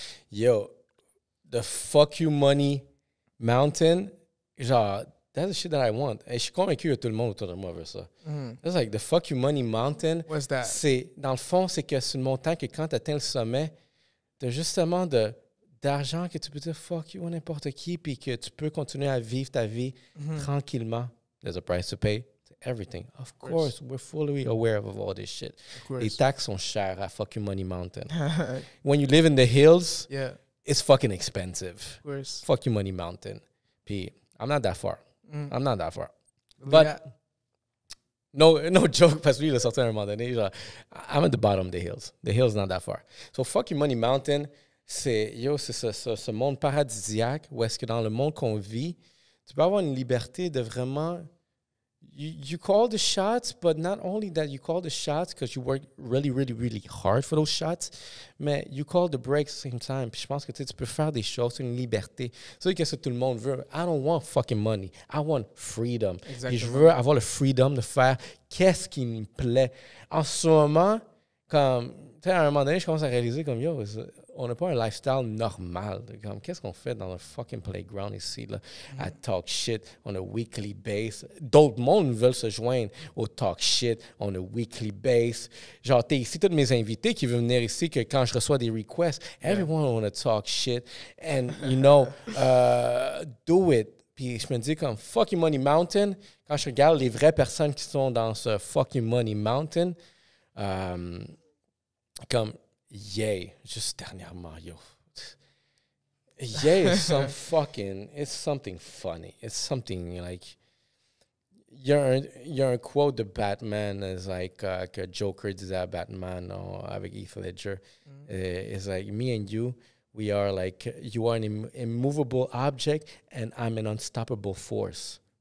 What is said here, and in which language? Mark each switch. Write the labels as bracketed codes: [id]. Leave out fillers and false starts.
[en] Yo, the Fuck You Money Mountain, genre, that's the shit that I want. [fr] Et je suis convaincu que tout le monde autour de moi veut ça. [en] That's like the Fuck You Money Mountain. What's that? [fr] C'est, dans le fond, c'est que c'est une montagne que quand tu atteins le sommet, tu as justement d'argent que tu peux dire fuck you à n'importe qui, puis que tu peux continuer à vivre ta vie tranquillement. [en] There's a price to pay. Everything. Of course, we're fully aware of all this shit. [fr] Les taxes sont chères à Fuck You Money Mountain. [en] When you live in the hills, it's fucking expensive. Of course. Fuck You Money Mountain. Puis, I'm not that far. I'm not that far. But, no joke, [fr] parce que lui, il a sorti à un moment donné, genre, [en] I'm at the bottom of the hills. The hill's not that far. [fr] So, Fuck You Money Mountain, c'est ce monde paradisiaque où est-ce que dans le monde qu'on vit, tu peux avoir une liberté de vraiment... [en] You call the shots, but not only that you call the shots because you work really, really, really hard for those shots, mais you call the breaks at the same time. [fr] Puis je pense que tu peux faire des choses, c'est une liberté. C'est ce que tout le monde veut. [en] I don't want fucking money. I want freedom. [fr] Exactement. Puis je veux avoir le freedom de faire qu'est-ce qui me plaît. En ce moment, comme, tu sais, à un moment donné, je commence à réaliser comme, yo, on n'a pas un lifestyle normal. Comme, qu'est-ce qu'on fait dans le fucking playground ici, là, à [en] talk shit on a weekly base. [fr] D'autres mondes veulent se joindre au [en] talk shit on a weekly base. [fr] Genre, t'es ici, tous mes invités qui veulent venir ici, que quand je reçois des requests, [en] everyone wanna talk shit. And, you know, do it. [fr] Puis je me dis comme, Fuck You Money Mountain, quand je regarde les vraies personnes qui sont dans ce Fuck You Money Mountain, comme, yay, juste dernièrement, yo. [en] Yay is it's something funny. It's something like, [fr] il y a un quote de Batman, is like, que Joker disait à Batman avec Heath Ledger. [en] It's like, me and you, we are like, you are an immovable object and I'm an unstoppable force.